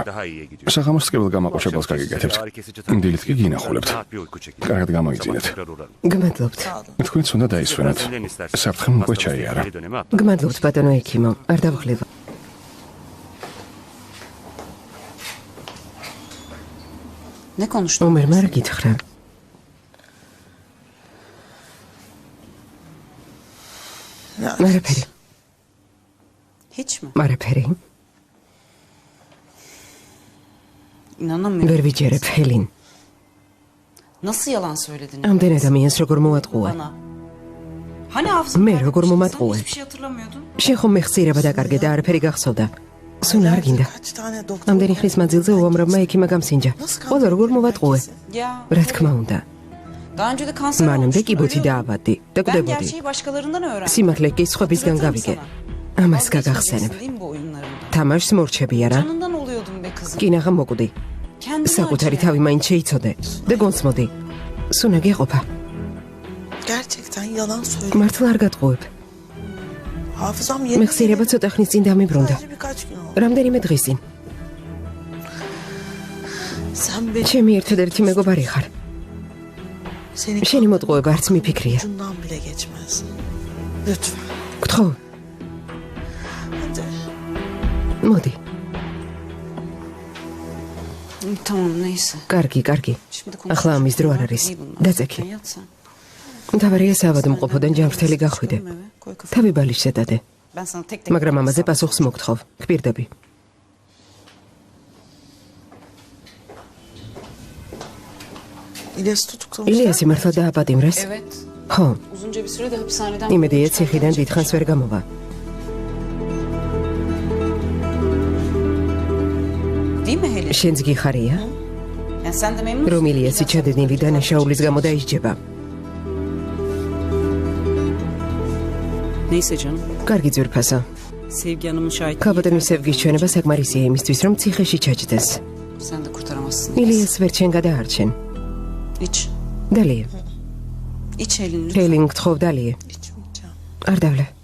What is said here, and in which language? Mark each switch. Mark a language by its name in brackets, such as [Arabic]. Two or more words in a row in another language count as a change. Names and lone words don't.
[Georgian] საღამოს ტკივილ გამაყოჩებელს გაგიკეთებთ. დილით კი გინახულებთ. კარგად გამოიძინეთ. გმადლობთ. თქვენც უნდა დაისვენოთ. საფრთხემ უკვე ჩაიარა. გმადლობთ ბატონო ექიმო. არ დავხლება. [Turkish] Ne konuştun? [Georgian] ომერმა რა გითხრა? არაფერი. [Turkish] Hiç mi? [Georgian] არაფერი. [Turkish] İnanamıyorum. [Georgian] ვერ ვიჯერებ ჰელინ. [Turkish] Nasıl yalan söyledin? [Georgian] ამდენ ადამიანს როგორ მოატყუა? [Turkish] Bana. Hani hafızam? [Georgian] მე როგორ მომატყუე? [Turkish] Hiçbir şey hatırlamıyordun. [Georgian] შენ ხომ მეხსიერება დაკარგე და არაფერი გახსოვდა. სულ არ გინდა. [Turkish] Kaç tane doktor. [Georgian] ამდენი ხნის მანძილზე უამრავმა ექიმმა გამსინჯა. ყველა როგორ მოვატყუე? [Turkish] Ya. [Georgian] რა თქმა უნდა. [Turkish] Daha önce de kanser [Georgian] მანამდე კი [Turkish] olmuştum, [Georgian] ბოთი [Turkish] ölüyordum. [Georgian] დაავადდი და [Turkish] Ben [Georgian] კვდებოდი. [Turkish] gerçeği başkalarından öğrendim. [Georgian] სიმართლე კი სხვებისგან გავიგე. ამას გაგახსენებ. [Turkish] Değil mi bu oyunlarında? [Georgian] თამაშს მორჩები არა? [Turkish] Canından oluyordum be kızım. [Georgian] კინაღა მოკვდი. [Turkish] Kendini [Georgian] საკუთარი [Turkish] acı. [Georgian] თავი მაინც შეიცოდე და გონცმოდი. სუნა გეყოფა. [Turkish] Gerçekten yalan söylüyor. [Georgian] მართლა არ გატყუებ. [Turkish] Hafızam yerine [Georgian] მეხსიერება ცოტა ხნის წინ დამიბრუნდა. [Turkish] sadece birkaç gün oldu. [Georgian] რამდენიმე დღის წინ. [Turkish] Sen benim [Georgian] ჩემი ერთადერთი მეგობარი ხარ. [Turkish] senin [Georgian] შენი მოტყუება არც მიფიქრია. [Turkish] ucundan bile geçmez. Lütfen. [Georgian] გთხოვ, [Turkish] Hadi. [Georgian] მოდი. [Turkish] Tamam neyse. [Georgian] კარგი, კარგი. [Turkish] Şimdi [Georgian] ახლა ამის დრო არ არის. [Turkish] İyi bunlar. [Georgian] დაწექი. [Turkish] Sen yat sen. [Georgian] მთავარია საავადმყოფოდან ჯანმრთელი გახვიდე. [Turkish] Koy eve, koy kafana. [Georgian] თავი ბალის შედადე. [Turkish] Ben sana tek tek [Georgian] მაგრამ ამაზე პასუხს მოგთხოვ. გპირდები. [Turkish] İlyas'ı tutuklamışlar. [Georgian] ილიასი მართლა დააპატიმრეს? [Turkish] Evet. [Georgian] ხო, [Turkish] Uzunca bir süre de hapishaneden... [Georgian] იმედია ციხიდან დიდხანს ვერ გამოვა. [Turkish] Değil mi Helin? [Georgian] შენც გიხარია, [Turkish] Yani sen de memnun [Georgian] რომ ილიასი ჩადენილი დანაშაულის გამო დაისჯება. [Turkish] Neyse canım. [Georgian] კარგი ძვირფასო. [Turkish] Sevgi Hanım'ın şahitliği. [Georgian] ქალბატონის სევგის ჩვენება საკმარისია იმისთვის, რომ ციხეში ჩაჯდეს. [Turkish] Sen de kurtaramazsın. [Georgian] ილიას ვერ ჩენ გადაარჩენ. [Turkish] İç. [Georgian] დალია. [Turkish] İç elini lütfen. [Georgian] ჰეილინგ გთხოვ დალია. [Turkish] İçmeyeceğim. [Georgian] არ დავლე.